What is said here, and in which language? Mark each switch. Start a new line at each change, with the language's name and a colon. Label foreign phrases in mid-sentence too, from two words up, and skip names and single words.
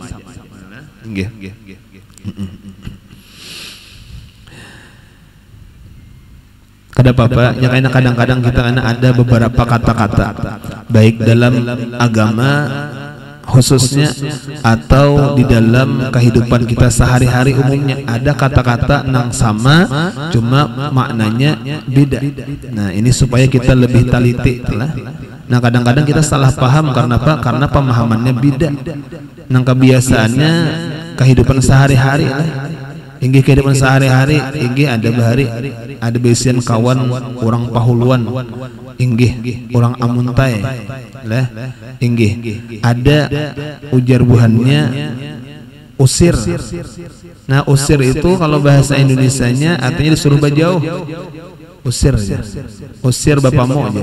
Indonesian: Kada apa-apa, ya karena kadang-kadang kita ada beberapa kata-kata baik dalam agama khususnya atau di dalam kehidupan kita sehari-hari umumnya ada kata-kata nang sama cuma maknanya beda. Nah, ini supaya kita lebih teliti lah. Nah, kadang-kadang kita salah paham karena apa? Karena pemahamannya beda. Nang kebiasaannya kehidupan sehari-hari lah.
Banjar: Inggih kehidupan sehari-hari, inggih ada bahari, ada besian kawan orang pahuluan, inggih orang amuntai, lah, inggih ada ujar buhannya usir.
Indonesian: Nah, usir itu kalau bahasa Indonesianya artinya disuruh bajauh, usir aja, usir bapamu aja.